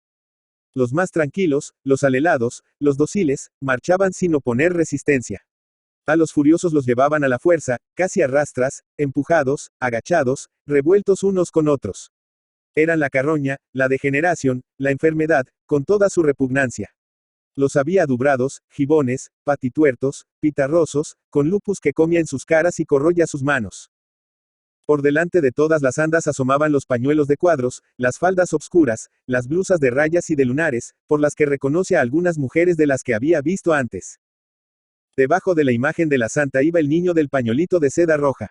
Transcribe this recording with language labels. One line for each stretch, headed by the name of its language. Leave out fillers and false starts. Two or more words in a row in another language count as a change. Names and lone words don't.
Spanish: Los más tranquilos, los alelados, los dóciles, marchaban sin oponer resistencia. A los furiosos los llevaban a la fuerza, casi a rastras, empujados, agachados, revueltos unos con otros. Eran la carroña, la degeneración, la enfermedad, con toda su repugnancia. Los había adubrados, gibones, patituertos, pitarrosos, con lupus que comía en sus caras y corroya sus manos. Por delante de todas las andas asomaban los pañuelos de cuadros, las faldas obscuras, las blusas de rayas y de lunares, por las que reconoce a algunas mujeres de las que había visto antes. Debajo de la imagen de la santa iba el niño del pañolito de seda roja.